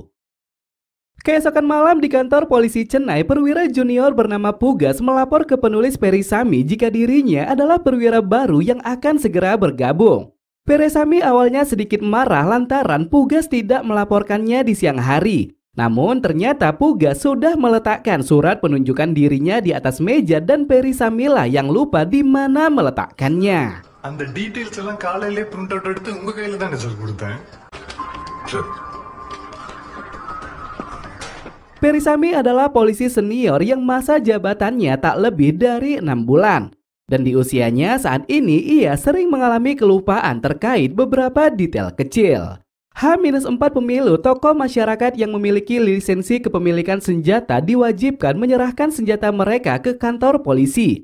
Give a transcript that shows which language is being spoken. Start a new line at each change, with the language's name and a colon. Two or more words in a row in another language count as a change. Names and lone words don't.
Indonesian: Keesokan malam di kantor polisi Chennai, perwira junior bernama Pugas melapor ke penulis Perisami jika dirinya adalah perwira baru yang akan segera bergabung. Perisami awalnya sedikit marah lantaran Pugas tidak melaporkannya di siang hari. Namun ternyata Pugas sudah meletakkan surat penunjukan dirinya di atas meja dan Perisamilah yang lupa di mana meletakkannya.
Tamil: அந்த டீடைல்ஸ் எல்லாம் காலையிலே
English: print out
Tamil: எடுத்து உங்க கையில தான் சார் கொடுத்தேன்.
Indonesian: Perisami adalah polisi senior yang masa jabatannya tak lebih dari 6 bulan. Dan di usianya saat ini ia sering mengalami kelupaan terkait beberapa detail kecil. H-4 pemilu, tokoh masyarakat yang memiliki lisensi kepemilikan senjata diwajibkan menyerahkan senjata mereka ke kantor polisi.